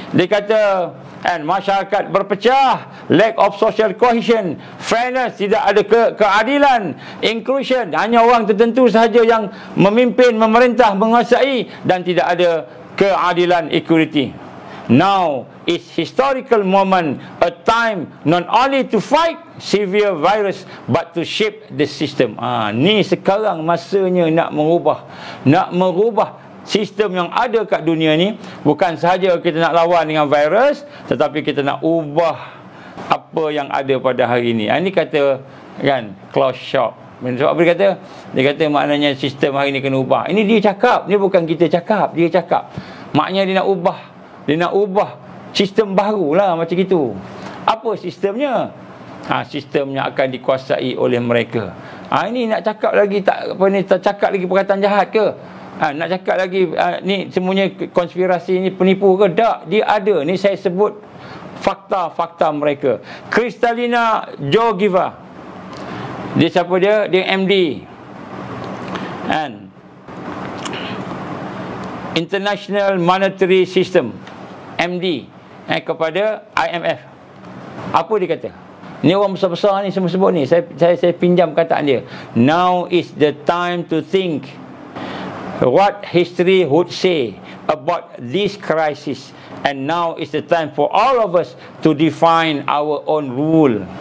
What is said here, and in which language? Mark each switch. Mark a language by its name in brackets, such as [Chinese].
[Malay] Dia kata masyarakat berpecah, [English] lack of social cohesion, [Malay] fairness, tidak ada keadilan, inclusion, hanya orang tertentu sahaja yang memimpin, memerintah, menguasai, dan tidak ada keadilan, equality. [English] Now is historical moment, a time not only to fight severe virus but to shape the system. [Malay] Ni sekarang masanya nak merubah sistem yang ada kat dunia ni. Bukan sahaja kita nak lawan dengan virus, tetapi kita nak ubah apa yang ada pada hari ini. Ini kata, kan, Klaus Schwab. Sebab apa dia kata? Dia kata maknanya sistem hari ini kena ubah. Ini dia cakap, ni bukan kita cakap, dia cakap. Maknanya dia nak ubah sistem barulah macam itu. Apa sistemnya? Sistemnya akan dikuasai oleh mereka. Ini nak cakap lagi tak cakap lagi perkataan jahat ke? Nak cakap lagi ni semuanya konspirasi ni, penipu ke? Tak, dia ada. Ni saya sebut fakta-fakta mereka. Kristalina Georgieva, dia siapa dia? Dia MD, [English] and International Monetary System, [Malay] MD, kepada IMF. Apa dia kata? Ni orang besar-besar ni semua sebut ni. Saya pinjam kataan dia. [English] Now is the time to think what history would say about this crisis, and now is the time for all of us to define our own role.